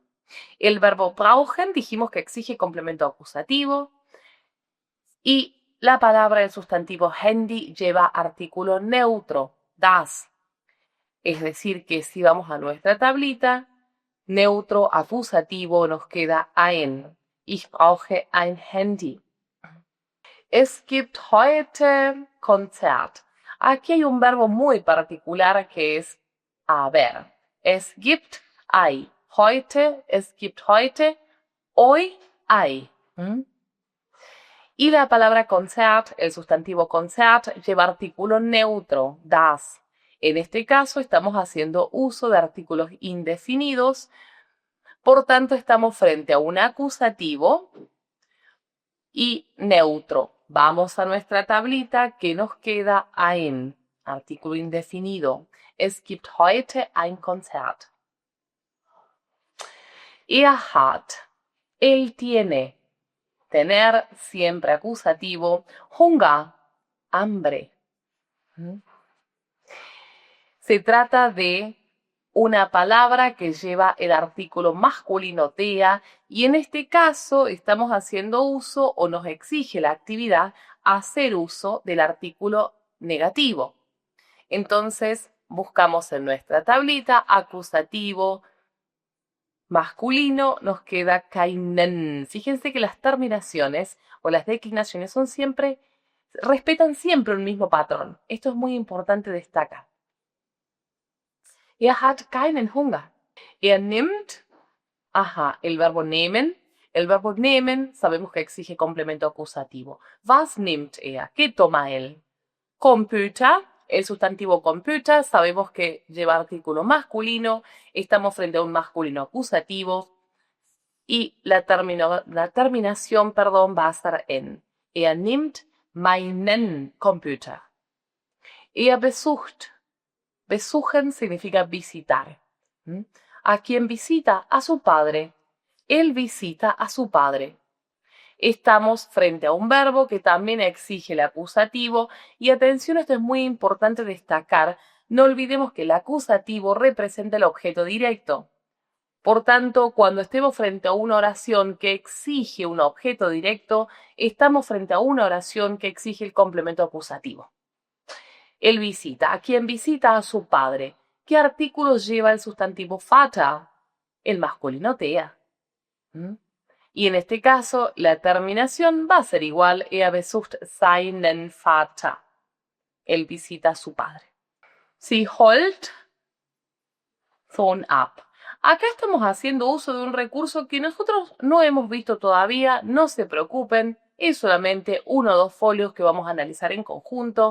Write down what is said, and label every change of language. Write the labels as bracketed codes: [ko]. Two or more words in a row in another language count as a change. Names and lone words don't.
[es] El verbo brauchen dijimos que exige complemento acusativo y la palabra del sustantivo Handy lleva artículo neutro, das. Es decir, que si vamos a nuestra tablita, neutro acusativo nos queda ein. [de] Ich brauche ein Handy. Es gibt heute Konzert. [es] Aquí hay un verbo muy particular que es haber. [de] Es gibt, hay. Heute, es gibt heute. [es] Hoy, hay. Y la palabra Konzert, el sustantivo Konzert, lleva artículo neutro, das. En este caso estamos haciendo uso de artículos indefinidos, por tanto estamos frente a un acusativo y neutro. Vamos a nuestra tablita que nos queda ein, artículo indefinido. [de] Es gibt heute ein Konzert. Hat, [es] él tiene, tener siempre acusativo, Hunger, hambre. Se trata de una palabra que lleva el artículo masculino der y en este caso estamos haciendo uso o nos exige la actividad hacer uso del artículo negativo. Entonces buscamos en nuestra tablita acusativo masculino, nos queda keinen. Fíjense que las terminaciones o las declinaciones respetan siempre un mismo patrón. Esto es muy importante destacar. [de] Hat keinen Hunger. Nimmt, [es] el verbo nehmen. El verbo nehmen sabemos que exige complemento acusativo. [de] Was nimmt er? [es] ¿Qué toma él? Computer, el sustantivo computer, sabemos que lleva artículo masculino, estamos frente a un masculino acusativo y la terminación, va a estar en. [de] Nimmt meinen Computer. Besucht. Besuchen [es] significa visitar. ¿A quién visita? A su padre. Él visita a su padre. Estamos frente a un verbo que también exige el acusativo y atención, esto es muy importante destacar, no olvidemos que el acusativo representa el objeto directo. Por tanto, cuando estemos frente a una oración que exige un objeto directo, estamos frente a una oración que exige el complemento acusativo. Él visita. ¿A quién visita? A su padre. ¿Qué artículo lleva el sustantivo Vater? El masculino der. Y en este caso, la terminación va a ser igual. [de] Besucht seinen Vater. [es] Él visita a su padre. [de] Sie holt von ab. [es] Acá estamos haciendo uso de un recurso que nosotros no hemos visto todavía. No se preocupen, es solamente 1 o 2 folios que vamos a analizar en conjunto.